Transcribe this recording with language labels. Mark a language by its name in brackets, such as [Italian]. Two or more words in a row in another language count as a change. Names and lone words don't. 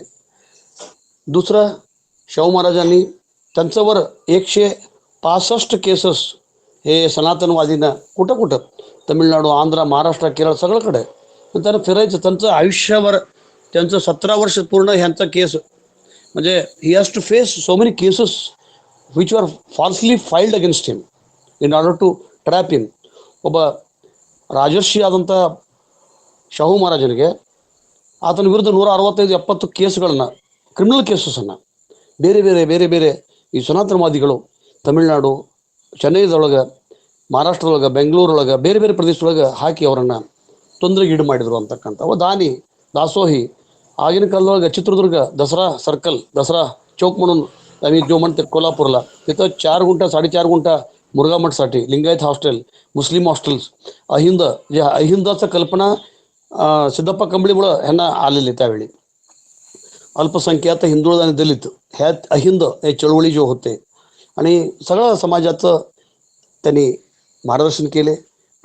[Marathi] दुसरं, शाहू महाराजांनी त्यांच्यावर 165 केसेस हे सनातनवादीनं कुठं तमिळनाडू, आंध्र, महाराष्ट्र, केरळ सगळीकडे त्यांना फिरायचं. त्यांचं आयुष्यावर त्यांचं 17 वर्ष पूर्ण ह्यांचा केस, म्हणजे [English] he has to face so many cases which are falsely filed against him in order to trap him. [Kannada] ಒಬ್ಬ ರಾಜರ್ಷಿ ಆದಂಥ ಶಾಹು ಮಹಾರಾಜನಿಗೆ ಆತನ ವಿರುದ್ಧ 165-70 ಕೇಸ್ಗಳನ್ನ, [English] criminal cases [Kannada] ಬೇರೆ ಬೇರೆ ಈ ಸನಾತನವಾದಿಗಳು ತಮಿಳುನಾಡು, ಚೆನ್ನೈದೊಳಗೆ, ಮಹಾರಾಷ್ಟ್ರದೊಳಗೆ, ಬೆಂಗಳೂರೊಳಗೆ, ಬೇರೆ ಪ್ರದೇಶದೊಳಗೆ ಹಾಕಿ ಅವರನ್ನು ತೊಂದರೆಗೀಡು ಮಾಡಿದರು ಅಂತಕ್ಕಂಥ ದಾಸೋಹಿ. [Marathi] ಆಗಿನ काळात चित्रदुर्ग दसरा सर्कल, दसरा चौक म्हणून आम्ही जो म्हणते कोल्हापूरला, तिथं 4 गुंठा 4.5 गुंठा मुरगा मठसाठी लिंगायत हॉस्टेल, मुस्लिम हॉस्टेल्स, अहिंद, जे अहिंदाचं कल्पना सिद्धप्पा कंबळीमुळं ह्यांना आलेले. त्यावेळी अल्पसंख्याक हिंदू आणि दलित ह्यात अहिंद हे चळवळी जो होते आणि सगळं समाजाचं त्यांनी मार्गदर्शन केले.